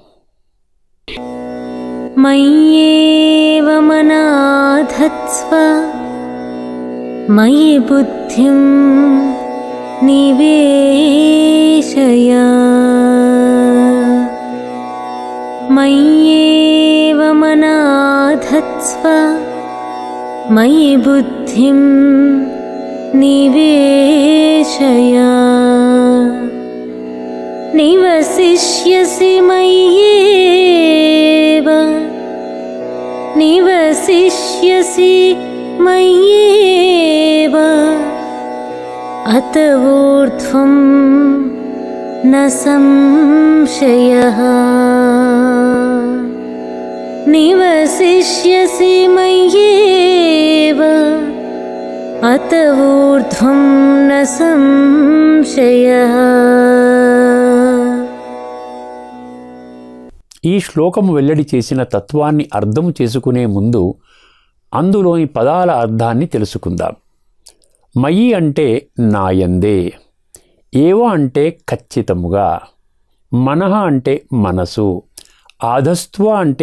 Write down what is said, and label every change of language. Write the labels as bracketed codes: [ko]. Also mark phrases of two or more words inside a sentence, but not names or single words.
[sa] మయ్యేవ మనాధత్స్వ మయి బుద్ధిం నివేశయ మయ్యేవ మనాధత్స్వ మయి బుద్ధిం నివేశయ నివసిష్యసి మయ్యేవ నివసిష్యసి మయ్యేవ అత ఊర్ధ్వం న సంశయః నివసిష్యసి మయ్యేవ నివసిష్యసి మయ్యేవ అత ఊర్ధ్వం న సంశయః నివసిష్యసి మయ్యేవ अत ऊर्ध्वं न संशयः। [te] ఈ శ్లోకము వెల్లడి చేసిన తత్వాన్ని అర్థం చేసుకునే ముందు అందులోని పదాల అర్థాన్ని తెలుసుకుందాం. మయి అంటే నాయందే, ఏవ అంటే ఖచ్చితముగా, మనః అంటే మనసు, ఆధస్త్వ అంటే